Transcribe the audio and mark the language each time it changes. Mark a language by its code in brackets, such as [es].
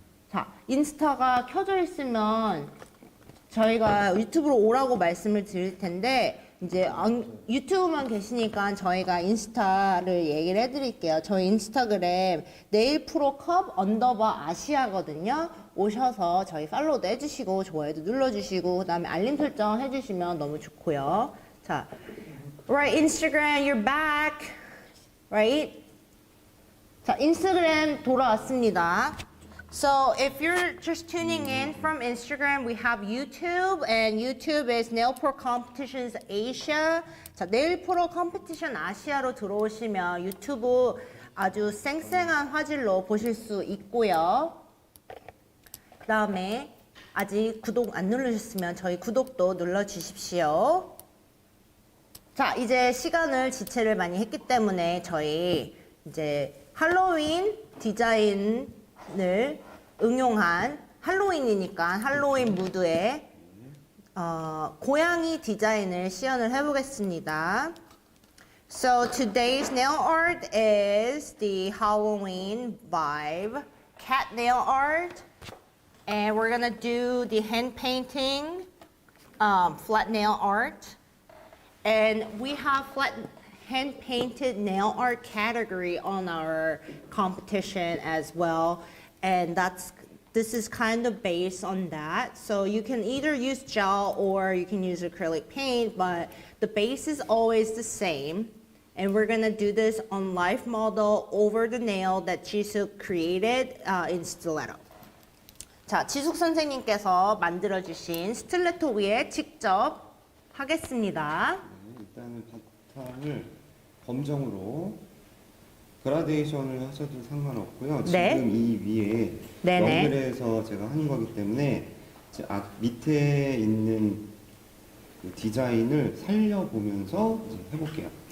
[ko] 자, 인스타가 켜져 있으면 저희가 유튜브로 오라고 말씀을 드릴 텐데 이제 유튜브만 계시니까 저희가 인스타를 얘기를 해드릴게요. 저희 인스타그램 네일프로 컵_아시아거든요. 오셔서 저희 팔로우도 해주시고 좋아요도 눌러주시고 그다음에 알림 설정 해주시면 너무 좋고요. [en] 자, right Instagram, you're back, right? [ko] 자, 인스타그램 돌아왔습니다. [en] So if you're just tuning in from Instagram, we have YouTube, and YouTube is NAILPRO Competitions Asia. [ko] 자, 네일프로 컴피티션 아시아로 들어오시면 유튜브 아주 쌩쌩한 화질로 보실 수 있고요. 그 다음에 아직 구독 안 누르셨으면 저희 구독도 눌러주십시오. 자, 이제 시간을 지체를 많이 했기 때문에 저희 이제 할로윈 디자인을 응용한 할로윈이니까 할로윈 무드의 고양이 디자인을 시연을 해보겠습니다. [en] So today's nail art is the Halloween vibe cat nail art, and we're gonna do the hand painting flat nail art, and we have flat hand painted nail art category on our competition as well. And this is kind of based on that. So you can either use gel or you can use acrylic paint, but the base is always the same. And we're gonna do this on live model over the nail that Jisuk created in Stiletto. [ko] 자, 지숙 선생님께서 만들어주신 스틸레토 위에 직접 하겠습니다. 일단은 바탕을 검정으로 그라데이션을 하셔도 상관없고요. 네. 지금 이 위에 네네. 연결해서 제가 하는 거기 때문에 밑에 있는 그 디자인을 살려보면서 이제 해볼게요.